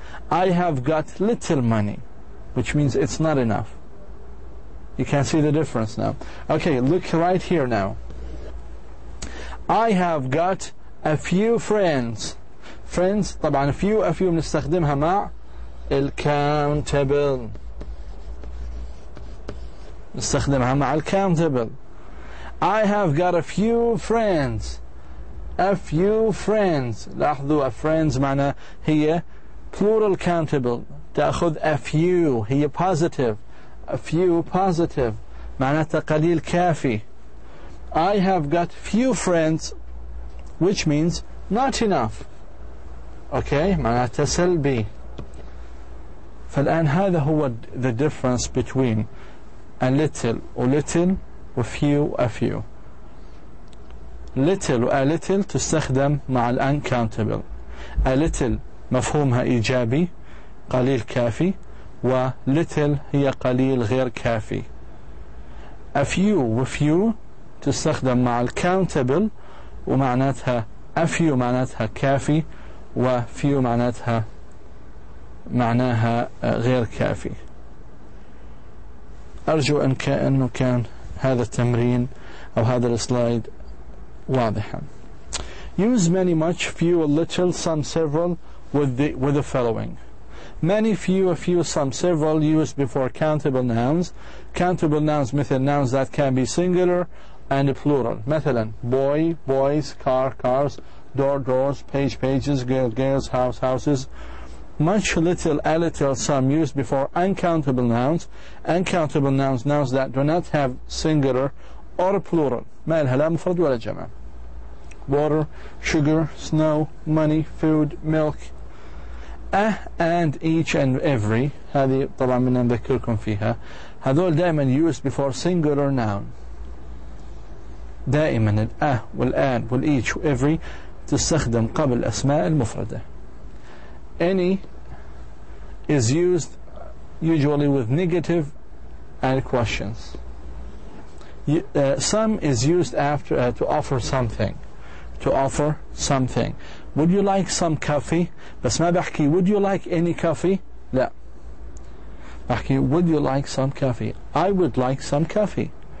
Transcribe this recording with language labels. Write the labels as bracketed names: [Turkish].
[English] I have got little money, which means it's not enough. You can see the difference now. Okay, look right here now. I have got a few friends. Friends طبعا a few [Arabic] بنستخدمها مع [English] الcountable. [Arabic] نستخدمها مع الcountable. [English] I have got a few friends. A few friends. [Arabic] لاحظوا [English] a friends [Arabic] معنى هي [English] plural countable. [Arabic] تأخذ [English] a few. هي positive. A few positive. [Arabic] معناتها قليل كافي. [English] I have got few friends, which means not enough. [Arabic] Okay, معناتها سلبي. فالآن هذا هو [English] the difference between a little و little و few a few. [Arabic] little و a little تستخدم مع ال uncountable. a little مفهومها إيجابي قليل كافي و little هي قليل غير كافي. a few و few تستخدم مع ال countable ومعناتها a few معناتها كافي و few معناها غير كافي. أرجو أنه كان هذا التمرين أو هذا السلايد واضحا. [English] Use many, much, few, little, some, several with the following. Many, few, a few, some, several used before countable nouns. Countable nouns مثل nouns that can be singular and plural. مثلا boy, boys, car, cars, door, doors, page, pages, girl, girls, house, houses. Much, little, a little, some used before uncountable nouns. Uncountable nouns, nouns that do not have singular or plural. [Arabic] ما لها لا مفرد ولا جمع. [English] Water, sugar, snow, money, food, milk. And each and every. [Arabic] هذه طبعا بدنا نذكركم فيها. هذول دائما [English] used before singular noun. [Arabic] دائما والآن والeach every تستخدم قبل الأسماء المفردة. [English] Any is used usually with negative and questions. Some is used after to offer something, to offer something. Would you like some coffee؟ [Arabic] بس ما بحكي [English] would you like any coffee؟ [Arabic] لا، بحكي [English] would you like some coffee؟ I would like some coffee.